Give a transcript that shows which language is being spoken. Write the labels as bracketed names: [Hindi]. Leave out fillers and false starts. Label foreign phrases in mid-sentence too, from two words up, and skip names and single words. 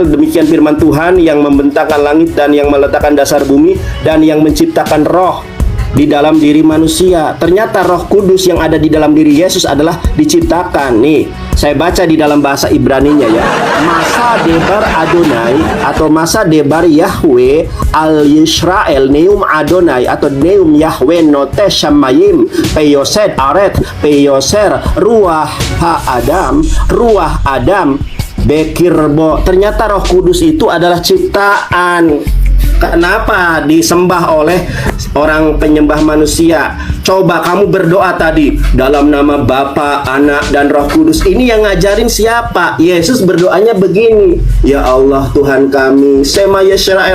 [Indonesian] Demikian firman Tuhan yang membentangkan langit dan yang meletakkan dasar bumi dan yang menciptakan roh di dalam diri manusia. Ternyata Roh Kudus yang ada di dalam diri Yesus adalah diciptakan. Nih, saya baca di dalam bahasa Ibraninya ya. [Hebrew] משא דבר יהוה atau משא דבר יהוה על ישראל נאם יהוה atau נאם יהוה נטה שמים ויסד ארץ ויצר רוח האדם בקרבו. [Indonesian] Ternyata Roh Kudus itu adalah ciptaan. Kenapa disembah oleh orang penyembah manusia? Coba kamu berdoa tadi dalam nama Bapa, Anak, dan Roh Kudus. Ini yang ngajarin siapa? Yesus berdoanya begini, ya Allah Tuhan kami, [Hebrew] שמע ישראל.